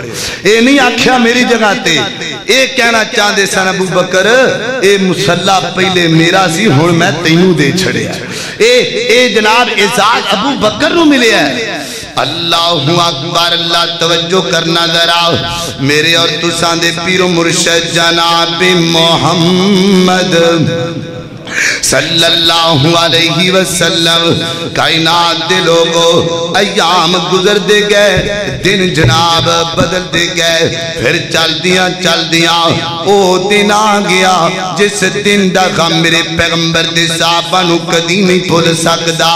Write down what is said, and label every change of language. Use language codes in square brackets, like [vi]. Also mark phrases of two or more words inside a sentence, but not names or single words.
[pa] یہ نہیں آکھیا میری جگہ تے، یہ کہنا چاہتے سن ابو بکر یہ مصلیٰ پہلے میرا سی ہن میں تینوں دے چھڈیا. اے جناب اعجاز ابو بکر نوں ملیا. [ar] الله أكبر. [pa] اللہ توجہ کرنا ذرا میرے اور تساں دے پیرو مرشد جناب محمد [ar] صلى الله عليه وسلم. [pa] کائنات دے لوکو ایام گزر دے گئے، دن جناب بدل دے گئے، فیر چلدیاں چلدیاں او دن آ گیا جس دن دا غم میرے پیغمبر دے صحابہ نوں کدی نہیں بھل سکدا.